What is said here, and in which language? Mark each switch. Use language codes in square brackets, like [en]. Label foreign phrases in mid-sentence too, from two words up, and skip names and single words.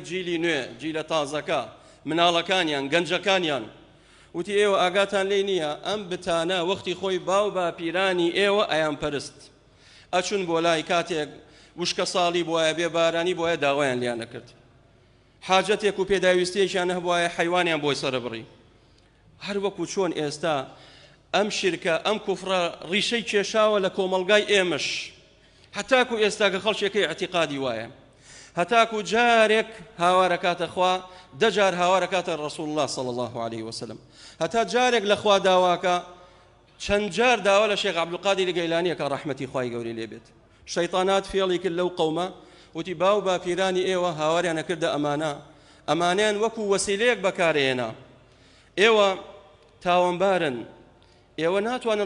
[ckb] جیلی نوێ جیلە تازەکە مناڵەکانیان گەنجەکانیان وتی ئێوە ئاگاتان لێ نییە ئەم بتانە وەختی خۆی باو باپیرانی ئێوە ئەیان پەرست ئەچون بۆ لای کاتێک وشکە ساڵی بۆیە بێ بارانی بۆیە داوایان لیان نەکرد حاجەتێک و پێداویستیەکیان هەبوایە حەیوانیان بۆی سەربڕی هەر وەکو چۆن ئێستا ئەم شرکە ئەم کوفرە ڕیشەی کێشاوە لە کۆمەڵگای ئێمەش هەتاکو ئێستا کە خەڵکێکی اعتیقادی وایە هەتاکو جارێک هاوارەکاتە خوا دەجار هاوارەکاتە ڕەسوڵ الله [ar] صلی الله عليه وسلم [ckb] هەتا جارێک لە خوا داواکە چەند جار داوا لە شێخ عەبدولقادر گەیلانیە کە ڕەحمەتی خوای گەورەی لێ بێت شەیطانات فێڵی کرد لەو قەومە وتی باو باپیرانی ئێوە هاواریان نەکردە ئەمانیان وەکو وەسیلەیەک بەکارهێنا ئێوە تاوانبارن ئێوە ناتوانن